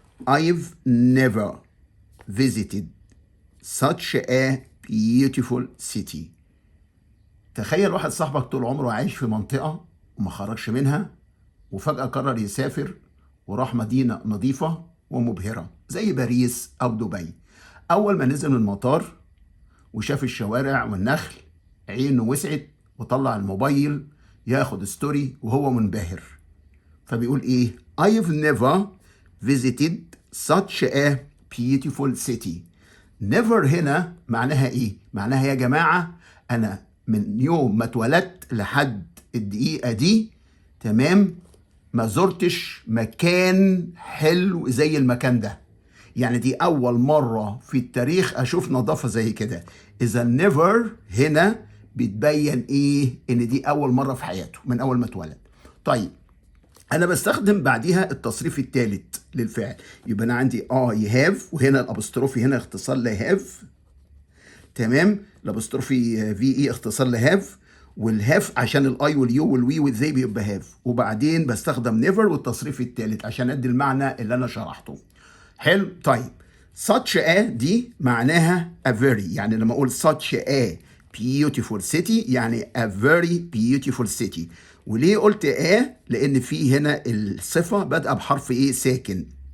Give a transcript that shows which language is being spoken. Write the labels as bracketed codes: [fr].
[en] I've never visited such a beautiful city. [ar] تخيل واحد صاحبك طول عمره عايش في منطقة وما خرجش منها، وفجأة قرر يسافر وراح مدينة نظيفة ومبهرة زي باريس أو دبي. أول ما نزل من المطار وشاف الشوارع والنخل عينه وسعت وطلع الموبايل ياخد ستوري وهو منبهر. فبيقول ايه؟ [en] I've never visited such a beautiful city. [ar] never هنا معناها ايه؟ معناها يا جماعة انا من يوم ما اتولدت لحد الدقيقة دي تمام ما زرتش مكان حلو زي المكان ده. يعني دي أول مرة في التاريخ أشوف نظافة زي كده. إذا never هنا بتبين إيه؟ إن دي أول مرة في حياته من أول ما اتولد. طيب أنا بستخدم بعديها التصريف الثالث للفعل. يبقى أنا عندي [en] I have، [ar] وهنا الأبوستروفي هنا اختصار ل have. تمام؟ الأبوستروفي VE اختصار ل have، والهاف عشان الاي واليو والوي والذي بيبقى هاف. وبعدين بستخدم نيفر والتصريف الثالث عشان ادي المعنى اللي انا شرحته. حلو. طيب [en] such a [ar] دي معناها [en] a very، [ar] يعني لما اقول [en] such a beautiful city يعني a very beautiful city. [ar] وليه قلت a؟ لان في هنا الصفه بادئه بحرف ايه؟ ساكن.